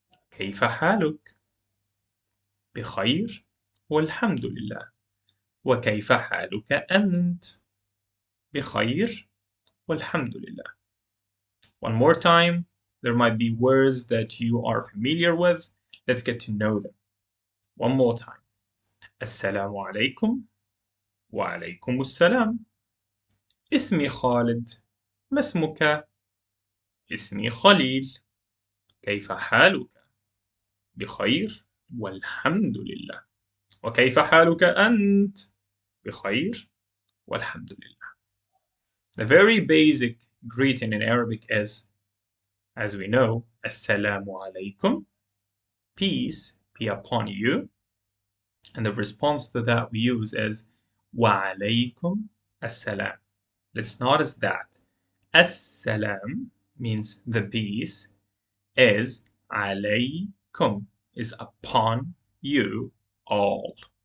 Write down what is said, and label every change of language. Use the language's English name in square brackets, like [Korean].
[Arabic] كيف حالك؟ بخير والحمد لله. وكيف حالك أنت؟ بخير والحمد لله. [English] One more time. There might be words that you are familiar with. Let's get to know them. One more time. Assalamu alaikum. [Arabic] Wa alaikum assalam. اسمي خالد. ما اسمك؟ اسمي خليل. كيف حالك؟ بخير والحمد لله. وكيف حالك أنت؟ بخير والحمد لله. [English] The very basic greeting in Arabic is, as we know, Assalamu alaikum, peace be upon you. And the response to that we use is Wa alaikum assalam. Let's notice that Assalam means the peace, is alaykum, is upon you all.